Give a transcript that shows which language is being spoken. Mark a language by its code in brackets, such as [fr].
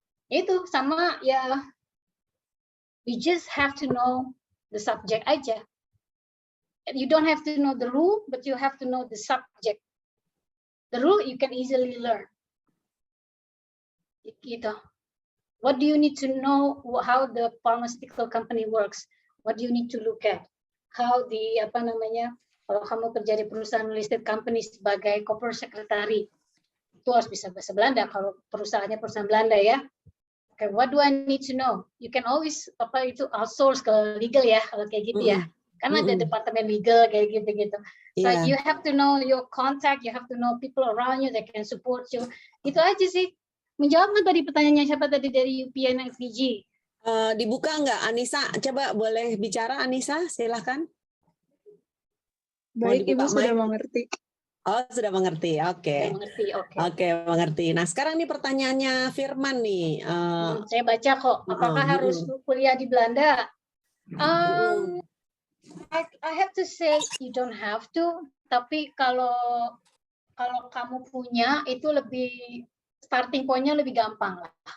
[id] Itu sama ya, [en] you just have to know the subject aja. You don't have to know the rule, but you have to know the subject. The rule you can easily learn. Gitu. What do you need to know? How the pharmaceutical company works? What do you need to look at? How the [id] kalau kamu kerja di perusahaan listed company sebagai corporate secretary, itu harus bisa bahasa Belanda. Kalau perusahaannya perusahaan Belanda ya. [en] Okay, what do I need to know? You can always outsource [id] ke legal ya kalau kayak gitu ya. Karena ada departemen legal kayak gitu-gitu. [en] So you have to know your contact, you have to know people around you that can support you. [id] Itu aja sih. Menjawab nggak tadi pertanyaannya siapa tadi dari UPN yang PG? Dibuka nggak, Anissa? Coba boleh bicara, Anissa, silahkan. Baik, Ibu sudah mengerti. Oh, sudah mengerti. Oke. Oke, mengerti. Nah, sekarang nih pertanyaannya Firman nih. Saya baca kok. Apakah harus kuliah di Belanda? [en] I have to say you don't have to. [id] Tapi kalau kamu punya itu lebih starting point-nya lebih gampang lah.